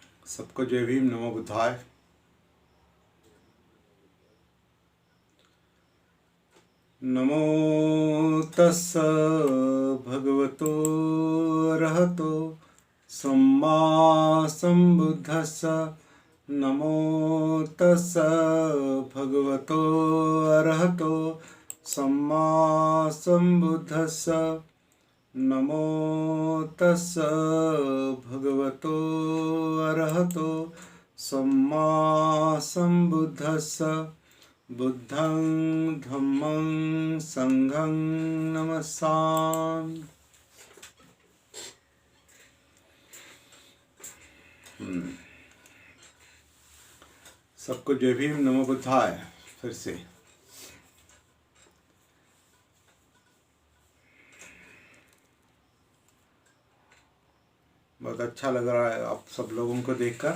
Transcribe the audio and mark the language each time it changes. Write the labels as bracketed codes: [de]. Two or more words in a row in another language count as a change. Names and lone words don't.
[hi] सबको जय भीम, [pi] नमो बुद्धाय। नमो तस्स भगवतो अरहतो सम्मा सम्बुद्धस्स। नमो तस्स भगवतो अरहतो सम्मा सम्बुद्धस्स। नमो तस्स भगवतो अरहतो सम्मा सम्बुद्धस्स। बुद्धं धम्मं संघं नमस्सामि। [hi] सबको जय भीम, [pi] नमो बुद्धाय। [hi] फिर से बहुत अच्छा लग रहा है आप सब लोगों को देखकर।